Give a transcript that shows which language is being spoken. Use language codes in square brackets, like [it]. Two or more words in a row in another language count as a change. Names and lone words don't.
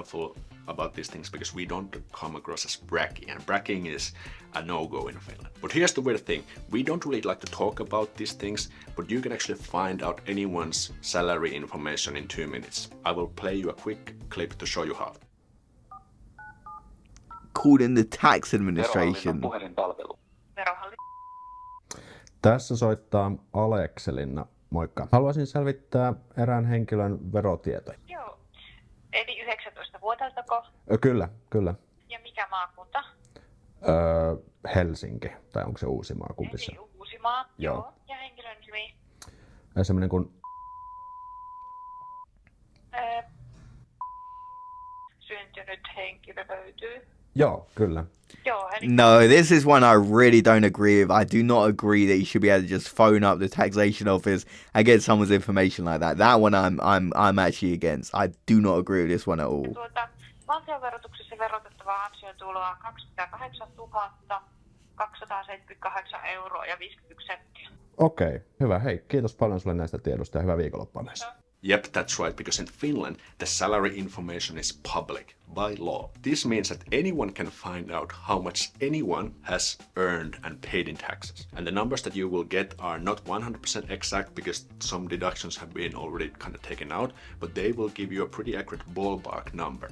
[en] careful about these things because we don't come across as braggy, and bragging is a no-go in Finland. But here's the weird thing, we don't really like to talk about these things, but you can actually find out anyone's salary information in 2 minutes. I will play you a quick clip to show you how. Called in the tax administration. [fi] Tässä soittaa Alekselinna. Moikka. Haluaisin selvittää erään henkilön verotietoja. Joo. Eli 19-vuotiaaltako? Kyllä, kyllä. Ja mikä maakunta? Helsinki, tai onko se Uusimaa, kumpi se? Eli Uusimaa. Joo. Joo. Ja henkilön nimi? Semmoinen kuin... Syntynyt henkilö löytyy. Joo, kyllä. Joo, eli No, [en] this is one I really don't agree with. I do not agree that you should be able to just phone up the taxation office and get someone's information like that. That one I'm actually against. I do not agree with this one at all. [fi] valtionverotuksessa verotettavaa ansiotuloa 28 278 euroa ja 51 senttiä. Okei, hyvä. Hei, kiitos paljon sulle näistä tiedosta ja hyvää viikonloppua myös. [en] Yep, that's right, because in Finland, the salary information is public by law. This means that anyone can find out how much anyone has earned and paid in taxes. And the numbers that you will get are not 100% exact because some deductions have been already kind of taken out, but they will give you a pretty accurate ballpark number.